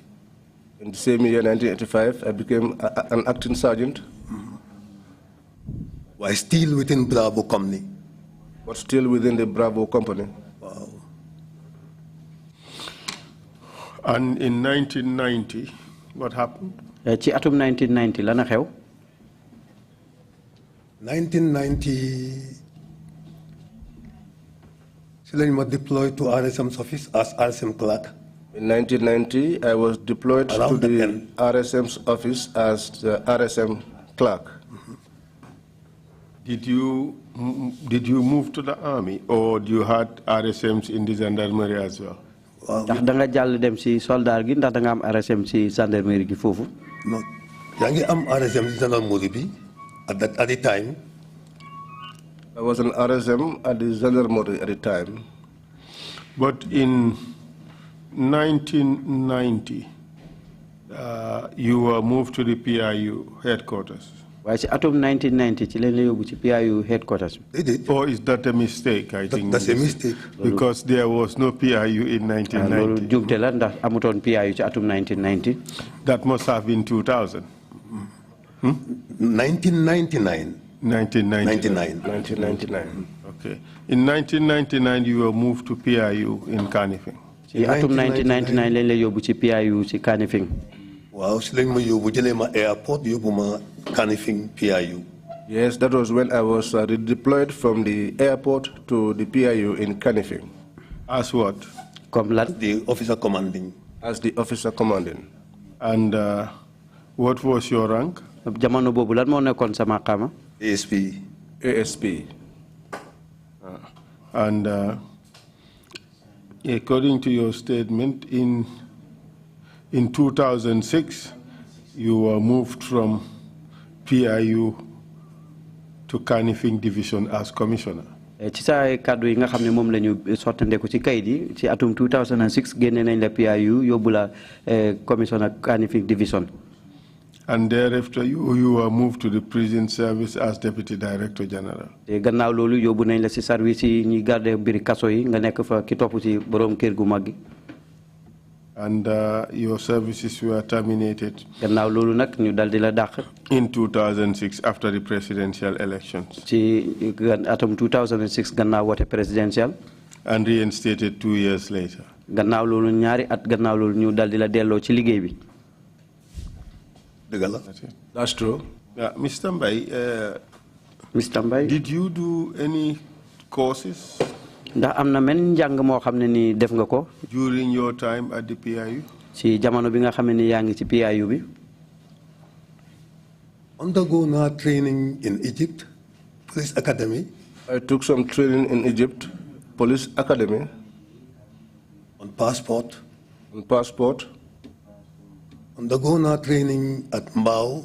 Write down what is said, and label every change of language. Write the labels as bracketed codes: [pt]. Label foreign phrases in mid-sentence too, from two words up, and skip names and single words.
[en] In the same year, 1985, I became an acting sergeant. While still within Bravo Company. But still within the Bravo Company. Wow. And in 1990, what happened? [wo] Ci atum 1990 lana xew. [en] 1990, I was deployed to RSM's office as RSM clerk. In 1990, I was deployed to the RSM's office as the RSM clerk. Did you move to the army, or do you had RSMs in the gendarmerie as well? [wo] Ndax da nga jàll dem ci soldat gi ndax da nga am RSM ci gendarmerie gi foofu. No, yaa ngi am RSM ci gendarmerie bi [en] at the time. I was an RSM at the gendarmerie at the time. But in 1990, you were moved to the PIU headquarters. [wo] Waaye ci atum 1990 ci leen la yóbbu ci PIU headquarters. [en] Or is that a mistake? I think that's a mistake. Because there was no PIU in 1990. [wo] Loolu jumte la ndax amutoon PIU ci atum 1990. [en] That must have been 2000. 1999. 1999. Okay. In 1999, you were moved to PIU in Kanifing. [wo] Ci atum 1999 leen la yóbbu ci PIU ci Kanifing. Wow, si lañ ma yóbbu jëlee ma airport yóbbu ma Kanifing PIU. [en] Yes, that was when I was redeployed from the airport to the PIU in Kanifing. As what? [wo] Comme lan? [en] The officer commanding. As the officer commanding. And what was your rank? [wo] Jamono boobu lan moo nekkoon sa maqaama? [en] ASP. ASP. And according to your statement, in 2006, you were moved from PIU to Kanifing Division as commissioner. [wo] Ci sa kàddu yi nga xam ne moom la ñu sottandeku ci kayit yi ci atum 2006 génne nañ la PIU yóbbu la commissioner Kanifing Division. [en] And thereafter, you were moved to the prison service as Deputy Director General. [wo] Gannaaw loolu yóbbu nañ la ci service yi ñi garder mbiri kaso yi nga nekk fa ki topp ci borom kër gu mag gi. [en] And your services were terminated [wo] gannaaw loolu nag ñu dal di la dàq. [en] in 2006 after the presidential elections. [wo] ci atum 2006 gannaaw wote presidential. [en] And reinstated 2 years later. [wo] gannaaw loolu ñaari at gannaaw loolu ñu dal di la delloo ci liggéey bi. [en] That's true. Mr. Mbye, did you do any courses [wo] ndax am na men njàng moo xam ne ni def nga ko [en] during your time at the PIU? [wo] ci jamono bi nga xam ne ni yaa ngi ci PIU bi. [en] Undergo [wo] na [en] training in Egypt, Police Academy. I took some training in Egypt, Police Academy. On passport. On passport. Undergo [wo] na [en] training at Mbao.